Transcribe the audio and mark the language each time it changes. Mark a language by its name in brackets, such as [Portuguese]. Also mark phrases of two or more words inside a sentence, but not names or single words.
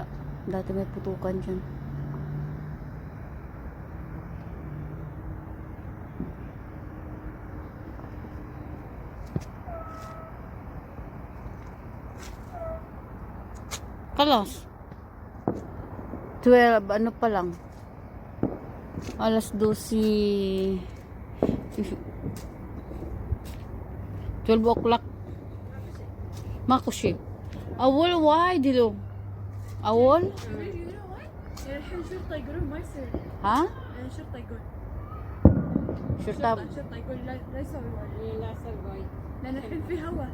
[Filipino] Dati may putukan dyan. Kalas. 12, ano pa lang. Alas 12. [English] 12 o'clock. [Arabic] ماكو أول وايد له أول الحين شرطة يقولون ما يصير. ها شرطة يقول شرطة شرطة يقول لا يسوي وايد. لا يصير وايد. لأن الحين في هواء.